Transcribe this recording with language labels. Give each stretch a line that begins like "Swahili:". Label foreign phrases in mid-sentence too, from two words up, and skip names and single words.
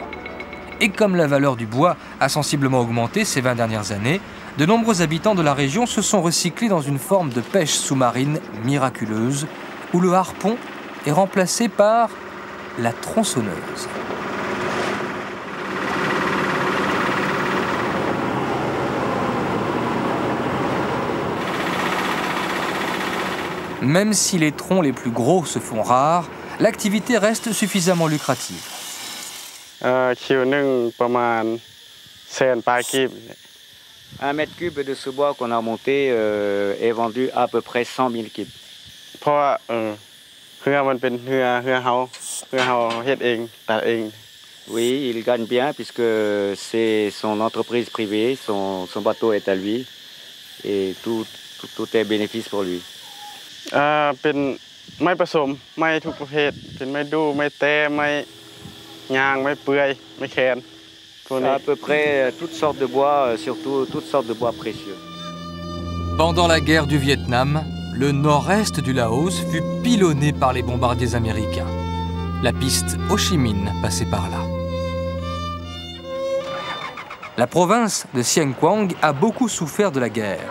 French: Et comme la valeur du bois a sensiblement augmenté ces 20 dernières années, de nombreux habitants de la région se sont recyclés dans une forme de pêche sous-marine miraculeuse, où le harpon est remplacé par la tronçonneuse. Même si les troncs les plus gros se font rares, l'activité reste suffisamment lucrative.
Lao: ຄິວໜຶ່ງປະມານ100,000 ປາຍກີບ
French: Un mètre cube de ce bois qu'on a monté est vendu à peu près 100 000 kibs.
Lao: ເພາະວ່າເຮືອມັນເປັນເຮືອເຮົາເຮັດເອງຕັດເອງ
French: Oui, il gagne bien puisque c'est son entreprise privée, son bateau est à lui et tout est bénéfice pour lui.
Lao: ເປັນໄມ້ປະສົມໄມ້ທຸກປະເພດເປັນໄມ້ດູ່ໄມ້ແຕ້ໄມ້ຍາງໄມ້ເປື່ອຍໄມ້ແຄນພວກນີ້
French: À peu près toutes sortes de bois, surtout toutes sortes de bois précieux. Pendant la guerre du Vietnam, le nord-est du Laos fut pilonné par les bombardiers américains. La piste Ho Chi Minh passait par là. La province de Siêng Quang a beaucoup souffert de la guerre.